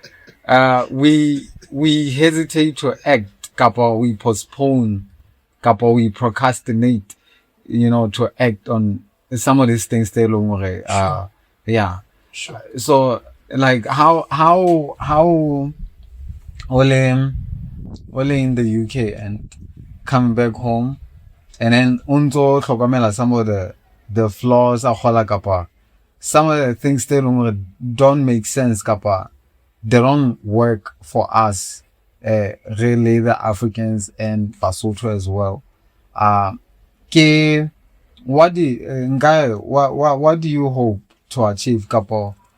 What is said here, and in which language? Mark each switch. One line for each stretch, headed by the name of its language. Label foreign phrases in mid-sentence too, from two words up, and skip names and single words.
English: We hesitate to act, kapa we postpone, kapa we procrastinate, to act on some of these things. Yeah. Sure. So, like, how Ole in the UK and coming back home, and then
Southern Sotho: unzo tlhokomela
English: some of the flaws
Southern Sotho: a gola
English: kapa some of the things don't make sense kapa they don't work for us really the Africans and Basotho as well. What do you hope to achieve kapa?